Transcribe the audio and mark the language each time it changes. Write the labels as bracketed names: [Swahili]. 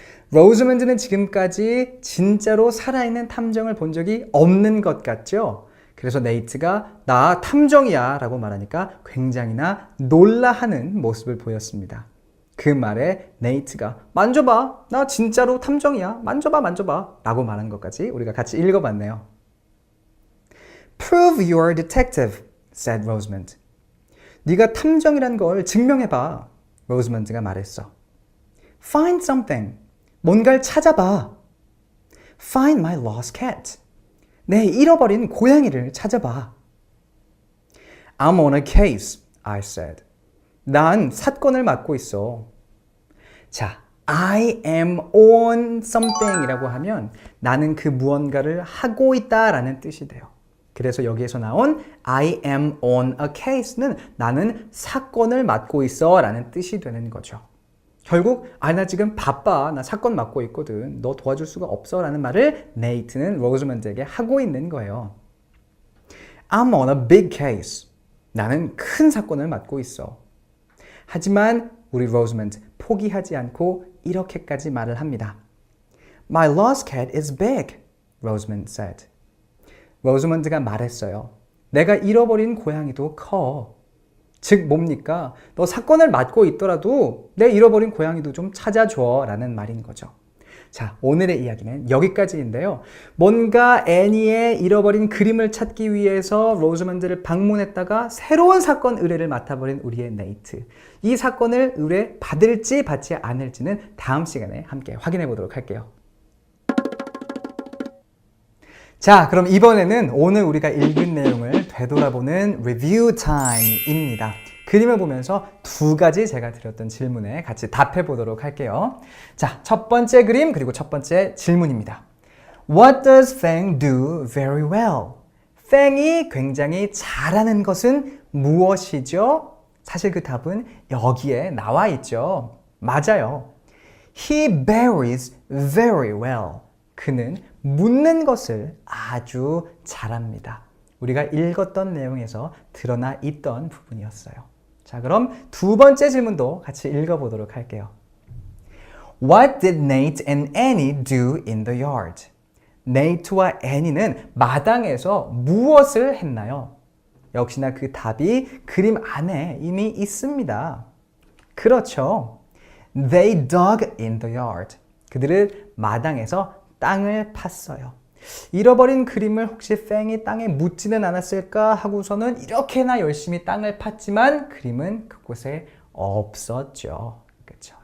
[Korean] 로즈먼드는 지금까지 진짜로 살아있는 탐정을 본 적이 없는 것 같죠? 그래서 네이트가 나 탐정이야 라고 말하니까 굉장히나 놀라하는 모습을 보였습니다. 그 말에 네이트가 만져봐, 나 진짜로 탐정이야, 만져봐 라고 말한 것까지 우리가 같이 읽어봤네요. [English] Prove you're a detective, said Rosamond. [Korean] 네가 탐정이란 걸 증명해봐, 로즈먼드가 말했어. [English] Find something. [Korean] 뭔가를 찾아봐. [English] Find my lost cat. [Korean] 내 잃어버린 고양이를 찾아봐. [English] I'm on a case, I said. [Korean] 난 사건을 맡고 있어. 자, [English] I am on something [Korean] 이라고 하면 나는 그 무언가를 하고 있다 라는 뜻이 돼요. 그래서 여기에서 나온 [English] I am on a case [Korean] 는 나는 사건을 맡고 있어 라는 뜻이 되는 거죠. 결국 나 지금 바빠, 나 사건 맡고 있거든, 너 도와줄 수가 없어 라는 말을 네이트는 로즈먼드에게 하고 있는 거예요. [English] I'm on a big case. [Korean] 나는 큰 사건을 맡고 있어. 하지만 우리 로즈먼드 포기하지 않고 이렇게까지 말을 합니다. [English] My lost cat is big, Rosamond said. [Korean] 로즈먼드가 말했어요. 내가 잃어버린 고양이도 커. 즉 뭡니까? 너 사건을 맡고 있더라도 내 잃어버린 고양이도 좀 찾아줘 라는 말인 거죠. 자, 오늘의 이야기는 여기까지인데요. 뭔가 애니의 잃어버린 그림을 찾기 위해서 로즈먼드를 방문했다가 새로운 사건 의뢰를 맡아버린 우리의 네이트. 이 사건을 의뢰 받을지 받지 않을지는 다음 시간에 함께 확인해 보도록 할게요. 자, 그럼 이번에는 오늘 우리가 읽은 내용을 되돌아보는 리뷰 타임입니다. 그림을 보면서 두 가지 제가 드렸던 질문에 같이 답해 보도록 할게요. 자, 첫 번째 그림 그리고 첫 번째 질문입니다. [English] What does Fang do very well? [Korean] 팽이 굉장히 잘하는 것은 무엇이죠? 사실 그 답은 여기에 나와 있죠. 맞아요. [English] He berries very well. [Korean] 그는 묻는 것을 아주 잘합니다. 우리가 읽었던 내용에서 드러나 있던 부분이었어요. 자, 그럼 두 번째 질문도 같이 읽어보도록 할게요. [English] What did Nate and Annie do in the yard? [Korean] 네이트와 애니는 마당에서 무엇을 했나요? 역시나 그 답이 그림 안에 이미 있습니다. 그렇죠. [English] They dug in the yard. [Korean] 그들은 마당에서 땅을 팠어요. 잃어버린 그림을 혹시 팽이 땅에 묻지는 않았을까 하고서는 이렇게나 열심히 땅을 팠지만 그림은 그곳에 없었죠. 그렇죠.